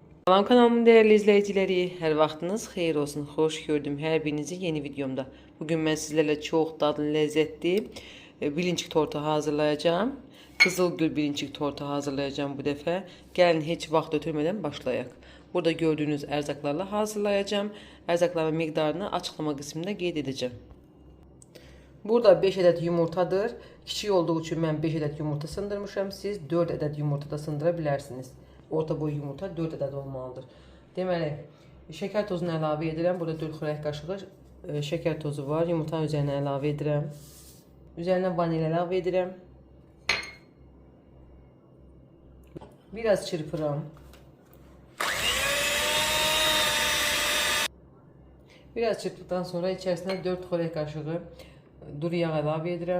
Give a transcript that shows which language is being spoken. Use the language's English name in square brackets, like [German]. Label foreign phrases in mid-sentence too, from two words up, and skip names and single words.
[Turkish] Salam kanalımın değerli izleyicileri, [Azerbaijani] her vaxtınız xeyir olsun. Xoş gördüm hər birinizi yeni videomda. [Turkish] Bugün ben sizlerle çok dadlı, lezzetli bilincik tortu hazırlayacağım. Kızılgül bilincik tortu hazırlayacağım bu defa. Gelin hiç vaxt ötürmeden başlayaq. Burada gördüğünüz erzaklarla hazırlayacağım. Erzakların miqdarını açıklama kısmında qeyd edeceğim. Burada 5 adet yumurtadır. Kiçik olduğu için ben 5 adet yumurta sındırmışam. Siz 4 adet yumurta da sındırabilirsiniz. Orta boy yumurta 4 adet olmalıdır. [Azerbaijani] Deməli, şeker tozunu əlavə edirəm. Burada 4 xörək qaşığı şeker tozu var. Yumurtanın üzərinə əlavə edirəm. Üzərinə vanil əlavə edirəm. Biraz çırpıram. [Turkish] Biraz çırptıktan sonra içerisine [Azerbaijani] 4 xörək qaşığı duru yağ əlavə edirəm.